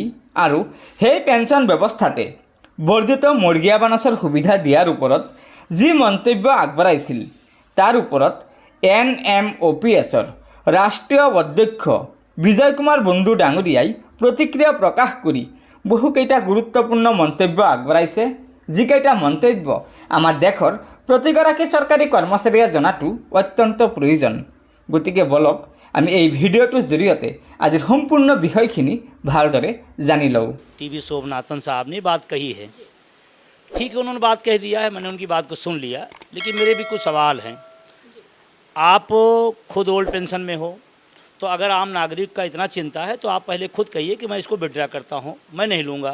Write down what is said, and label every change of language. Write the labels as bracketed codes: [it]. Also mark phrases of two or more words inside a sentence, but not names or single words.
[as] আৰু সেই পেঞ্চন ব্যৱস্থাতে বৰ্ধিত মৰ্গীয়া বানচৰ সুবিধা দিয়াৰ ওপৰত যি মন্তব্য আগবঢ়াইছিল তাৰ ওপৰত NMOPSৰ ৰাষ্ট্ৰীয় অধ্যক্ষ বিজয় কুমাৰ বন্ধু ডাঙৰীয়াই প্ৰতিক্ৰিয়া প্ৰকাশ কৰি বহুকেইটা গুৰুত্বপূৰ্ণ মন্তব্য আগবঢ়াইছে, যিকেইটা মন্তব্য আমাৰ দেশৰ প্ৰতিগৰাকী চৰকাৰী কৰ্মচাৰীয়ে জনাটো অত্যন্ত প্ৰয়োজন। গতিকে বলক আমি এই ভিডিঅ'টোৰ জৰিয়তে আজিৰ সম্পূৰ্ণ বিষয়খিনি ভালদৰে জানি লওঁ। [hi] TV सोमनाथन साहब ने बात कही है, ठीक है, उन्होंने बात कह दिया है, मैंने उनकी बात को सुन लिया, लेकिन मेरे भी कुछ सवाल हैं। आप खुद [en] old pension [hi] में हो, तो अगर आम नागरिक का इतना चिंता है तो आप पहले खुद कहिए कि मैं इसको विड्रा करता हूँ, मैं नहीं लूँगा।